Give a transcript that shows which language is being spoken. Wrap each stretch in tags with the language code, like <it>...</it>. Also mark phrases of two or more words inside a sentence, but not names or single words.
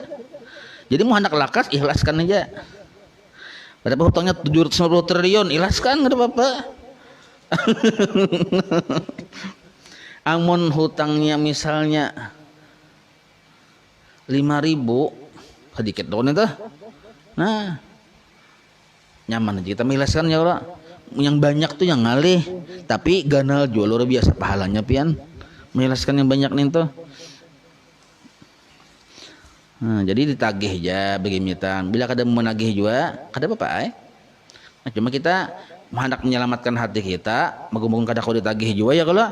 <bjn>Jadi mau hendak lakas, ikhlaskan aja. Padahal hutangnya 750 triliun, ikhlaskan enggak apa-apa. Amun hutangnya misalnya 5.000, sedikit doang itu. Nah, nyaman aja kita mengikhlaskan</bjn> <ar>يا الله.</ar> <bjn>Yang banyak tuh yang ngalih, tapi ganal jual luar biasa pahalanya pian. Mengikhlaskan yang banyak nih tuh. Nah, jadi ditagih aja begimitan. Bila kada menagih juga, kada apa-apa. Nah, cuma kita hendak menyelamatkan hati kita, moga-moga kada kau ditagih juga ya kalau.</bjn>